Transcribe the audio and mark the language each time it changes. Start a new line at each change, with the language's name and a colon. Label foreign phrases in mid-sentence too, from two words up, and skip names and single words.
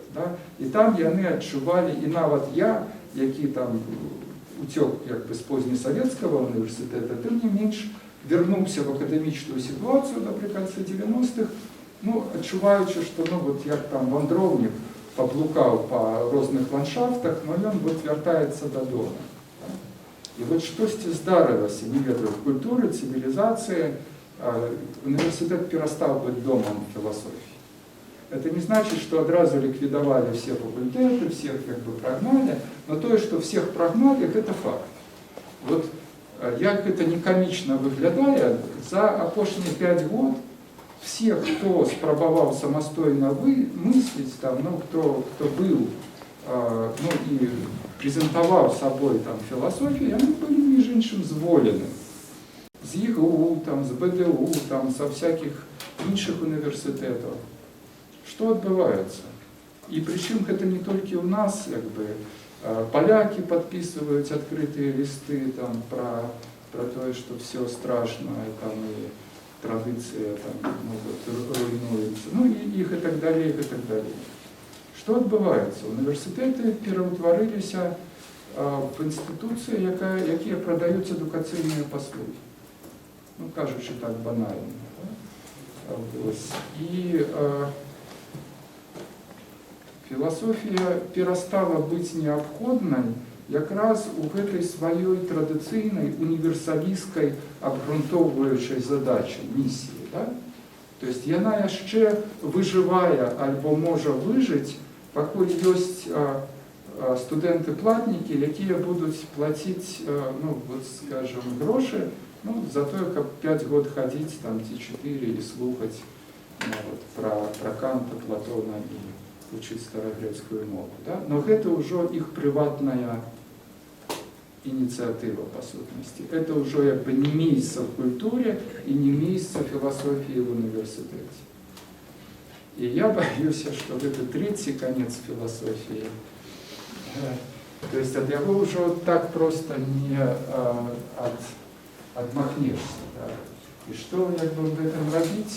Belarusian: І там яны адчувалі, і нават я, які там уцёк з познесавецкага універсітэта, тым не менш вярнуўся в акадэмічную сітуацыю напрыканцы 90-х, адчуваючы, што як там вандроўнік паблукаў па розных ландшафтах, но ён вяртаецца дадому. І штосьці здарылася, не ведаю, в культуры, цывілізацыі, універсітэт перастаў быць домам філасофіі.
Russian: Это не значит, что одразу ликвидовали все факультеты, всех прогнали, но то, что всех прогнали, это факт. Як это не комично выглядает, за апошние 5 год все, кто спрабаваў самастойна мыслить, кто был и презентовал собой философию, они были, между іншым, зволены. З ИГУ, з БДУ, со всяких іншых университетов. Что отбывается? И причем это не только у нас, поляки подписывают открытые листы про то, что все страшно, и традиции руйнуются, и их и так далее, и так далее. Что отбывается?
Belarusian: Университеты пераўтварылись в институции, якія продают эдукацыйныя паслуги. Кажучи так банально. И Філасофія перастала быць неабходнай якраз у гэтай сваёй традыцыйнай універсалісцкай абгрунтоўваючай задачы, місіі. Да?
Russian: То есть
Belarusian: яна яшчэ выжывае альбо можа выжыць, пакуль ёсць студэнты-платнікі, якія будуць плаціць, ну, вот, скажем, грошы, ну, за тое, каб 5 год хадзіць там ці 4 і слухаць, ну, вот, пра Канта, Платона і вучыць старагрэцкую мову. Да? Но гэта ўжо іх прыватная ініцыятыва, па сутнасці. Это ўжо як бы не месца в культуре і не месца філасофіі в універсітэце. І я баюся, што гэта трэці канец філасофіі.
Russian: То есть
Belarusian: ад яго ўжо так проста не адмахнешся. Да? І што як бы гэтым рабіць?